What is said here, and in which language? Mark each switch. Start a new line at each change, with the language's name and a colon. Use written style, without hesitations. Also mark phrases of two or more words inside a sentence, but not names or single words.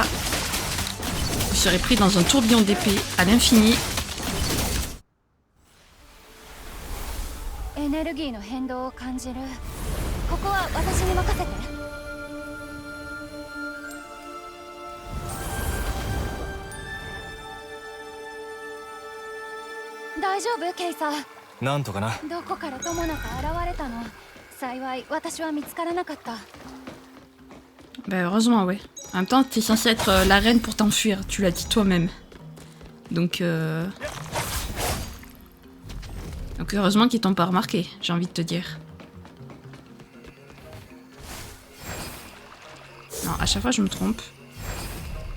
French: Vous serez pris dans un tourbillon d'épée à l'infini.
Japanese: エネルギーの変動を感じる。ここは私に任せて。大丈夫、ケイサー。なんとかな。どこからともなく現れたの。幸い私は見つからなかった。
French: Bah heureusement, ouais. En même temps, t'es censé être la reine pour t'enfuir, tu l'as dit toi-même. Donc heureusement qu'ils t'ont pas remarqué, j'ai envie de te dire. Non, à chaque fois je me trompe.